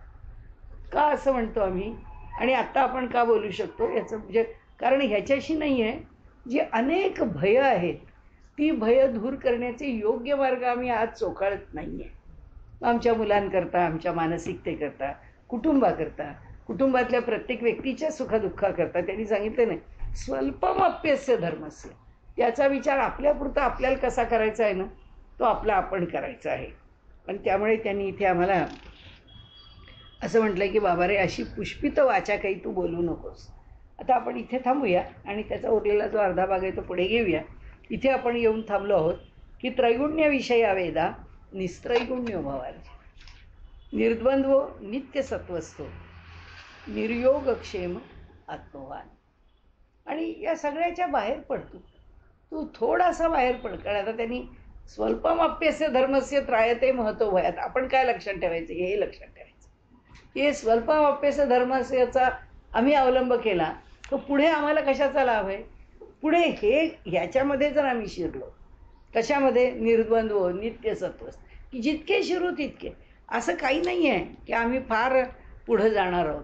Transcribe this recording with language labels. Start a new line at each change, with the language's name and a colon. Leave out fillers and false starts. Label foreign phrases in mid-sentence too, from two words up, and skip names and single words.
Marathi: का असं म्हणतो आम्ही, आणि आत्ता आपण का बोलू शकतो याचं म्हणजे कारण ह्याच्याशी नाही आहे, जी अनेक भयं आहेत ती भयं दूर करण्याचे योग्य मार्ग आम्ही आज चोखाळत नाही आहे. आमच्या मुलांकरता, आमच्या मानसिकतेकरता, कुटुंबाकरता, कुटुंबातल्या प्रत्येक व्यक्तीच्या सुखदुःखाकरता त्यांनी सांगितलं नाही,
Sanskrit: स्वल्पमप्यस्य धर्मस्य,
Marathi: त्याचा विचार आपल्यापुरता आपल्याला कसा करायचा आहे ना, तो आपला आपण करायचा आहे. आणि त्यामुळे त्यांनी इथे आम्हाला असं म्हटलं की बाबा रे, अशी पुष्पित वाचा काही तू बोलू नकोस. आता आपण इथे थांबूया आणि त्याचा उरलेला जो अर्धा भाग आहे तो पुढे घेऊया. इथे आपण येऊन थांबलो आहोत की
Sanskrit: त्रैगुण्यविषया वेदा निस्त्रैगुण्यो भवार्ज, निर्द्वंद्व नित्यसत्वस्थो, निर्योगक्षेम आत्मवान.
Marathi: आणि या सगळ्याच्या बाहेर पडतो तू, थोडासा बाहेर पड. कारण आता त्यांनी
Sanskrit: स्वल्पमप्यस्य धर्मस्य त्रायते महतो भयात,
Marathi: आपण काय लक्षात ठेवायचं, हे लक्षात ठेवायचं की
Sanskrit: स्वल्पमप्यस्य धर्मस्यचा
Marathi: आम्ही अवलंब केला तर पुढे आम्हाला कशाचा लाभ आहे. पुढे ह्याच्यामध्ये जर आम्ही शिरलो, कशामध्ये,
Sanskrit: निर्द्वंद्व नित्यसत्व,
Marathi: की जितके शिरू तितके, असं काही नाही आहे की आम्ही फार पुढं जाणार आहोत.